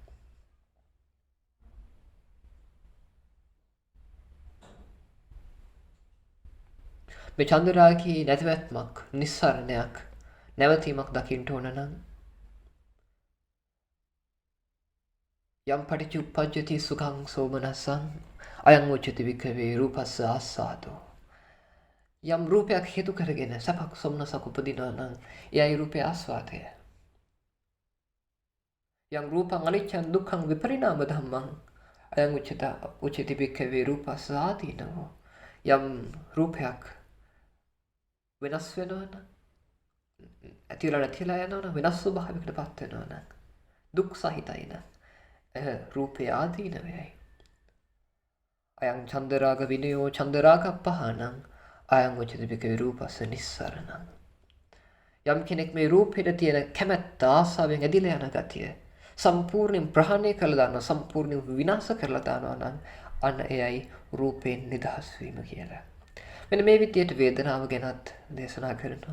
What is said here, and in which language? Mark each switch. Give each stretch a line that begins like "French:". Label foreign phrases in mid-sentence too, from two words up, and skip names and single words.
Sinhala: මේ චන්දරාගයේ නැතිවැත්මක්, නිස්සරණයක්, නැවතීමක් දකින්න ඕන නම්
Pali: යම් පටිච්චුප්පජ්ජති සුඛං සෝමනස්සං අයං උච්චති වික්ඛවේ රූපස්ස ආස්සාදෝ.
Sinhala: යම් රූපයක් හේතු කරගෙන සපක් සොම්නසක් උපදිනවා නම් එයයි රූපේ ආස්වාදය.
Pali: යම් රූපං අනිච්චං දුක්ඛං විපරිණාම ධම්මං අයං උච්චති වික්ඛවේ රූපස්ස ආදීනෝ.
Sinhala: යම් රූපයක් වෙනස් වෙනවා නම් ඇතිවලා නැතිලා යනවා නම් වෙනස් ස්වභාවයකට පත් වෙනවා නම් දුක් සහිතයි නම් රූපේ ආදීනවයයි.
Pali: අයං චන්දරාග විනයෝ චන්දරාගප්පහානං අයං උච්චති වික්ඛවේ රූපස්ස නිස්සරණං.
Sinhala: යම් කෙනෙක් මේ රූපෙට තියෙන කැමැත්ත ආසාවෙන් ඇදිලා යන ගතිය සම්පූර්ණයෙන් ප්‍රහාණය කරලා දානවා, සම්පූර්ණයෙන් විනාශ කරලා දානවා නම් අන්න එයයි රූපයෙන් නිදහස් වීම කියලා. මෙන්න මේ විදියට වේදනාව ගැනත් දේශනා කරනවා.